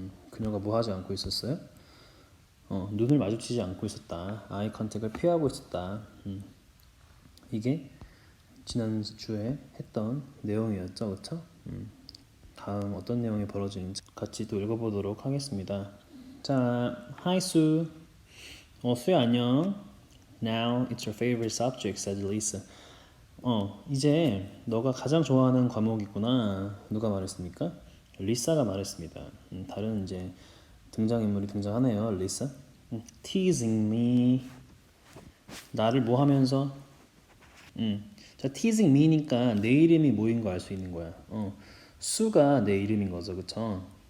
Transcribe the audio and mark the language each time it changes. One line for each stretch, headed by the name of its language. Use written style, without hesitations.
Korean: 그녀가 뭐 하지 않고 있었어요? 눈을 마주치지 않고 있었다. 아이 컨택을 피하고 있었다. 이게 지난주에 했던 내용이었죠, 그렇죠? 다음 어떤 내용이 벌어지는지 같이 또 읽어보도록 하겠습니다. 자, Hi Sue. 수야 안녕.
English: Now it's your favorite subject, said Lisa.
Korean: 이제 너가 가장 좋아하는 과목이구나. 누가 말했습니까? 리사가 말했습니다. 다른 이제 등장인물이 등장하네요. 리사. Teasing me. 나를 뭐 하면서? 자, teasing me 니까 내 이름이 뭐인 거 알 수 있는 거야. 수가 내 이름인 거죠, 그쵸?